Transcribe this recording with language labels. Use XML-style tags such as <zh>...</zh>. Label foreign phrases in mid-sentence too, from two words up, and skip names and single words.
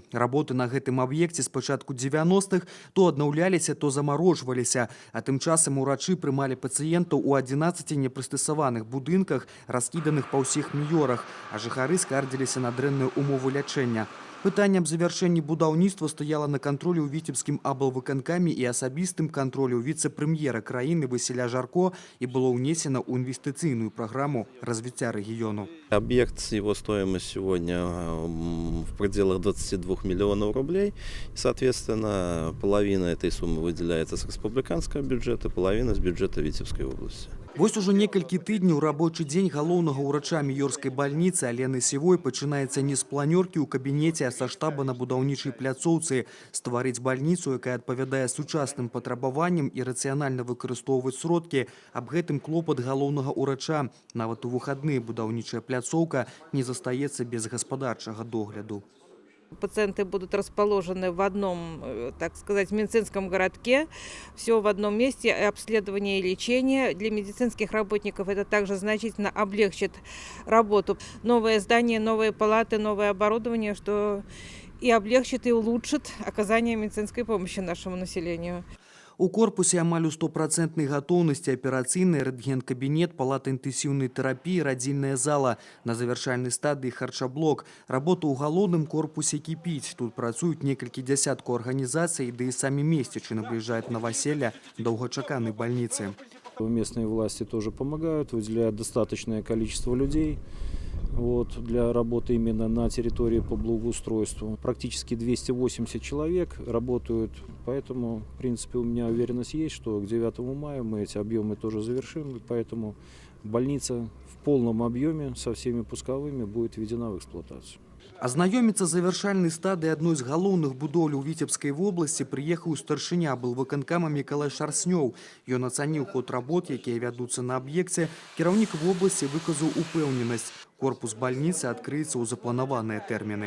<be>Работы на гэтым аб'екце з пачатку 90-х то аднаўляліся, то замарожваліся, а тым часам урачы прымалі пацыентаў у 11 непрыстасаваных будынках, раскіданых па ўсіх Майорах, а жыхары скардзіліся на дрэнныя умовы лячэння. Пытанне аб завяршэнні будаўніцтва стаяла на кантролі ў Віцебскім аблвыканкаме і асабістым кантролі ў віцэ-прэм'ера краіны Васіля Жарко і было ўнесена ў інвестыцыйную праграму развіцця рэгіёну.</be> <ru>Объект, его стоимость сегодня в пределах 22 миллионов рублей. Соответственно, половина этой суммы выделяется с республиканского бюджета, половина с бюджета Витебской области.</ru> <be>Вось ужо некалькі тыдняў рабочы дзень галоўнага ўрача Майорскай больницы Алены Сівой пачынаецца не з планёркі ў кабінеце, а са штаба на будаўнічай пляцоўцы. Стварыць больніцу, якая адпавядае сучасным патрабаванням і рацыянальна выкарыстоўваць сродкі. Аб гэтым клопат галоўнага ўрача. Нават у выхадныя будаўнічая пляцоўка не застаецца без гаспадарчага догляду.</be> <ru>Пациенты будут расположены в одном, так сказать, медицинском городке, все в одном месте, обследование и лечение. Для медицинских работников это также значительно облегчит работу. Новое здание, новые палаты, новое оборудование, что и облегчит, и улучшит оказание медицинской помощи нашему населению.</ru> <be>У корпусе амаль у 100% гатоўнасці аперацыйная, рэнтген-кабінет, палата інтэнсіўнай тэрапіі, радзільная зала. На завяршальнай стадыі харчаблок. Работа ў галоўным корпусе кіпіць. Тут працуюць некалькі дзясяткаў арганізацый, да і самі месцічы набліжаюць новоселья доўгачаканай больницы.</be> <ru>Местные власти тоже помогают, выделяют достаточное количество людей для работы именно на территории по благоустройству. Практически 280 человек работают, поэтому, в принципе, у меня уверенность есть, что к 9 мая мы эти объемы тоже завершим, поэтому больница в полном объеме со всеми пусковыми будет введена в эксплуатацию.</ru> <be>Азнаёміцца з завяршальнай стадыі адной з галоўных будоўляў Віцебскай вобласці прыехаў старшыня былвыканкама Мікалай Шарснёў. Ён ацаніў ход работ, якія вядуцца на аб'екце. Кіраўнік вобласці выказаў упэўненасць. Корпус бальніцы адкрыецца ў запланаваныя тэрміны.</be>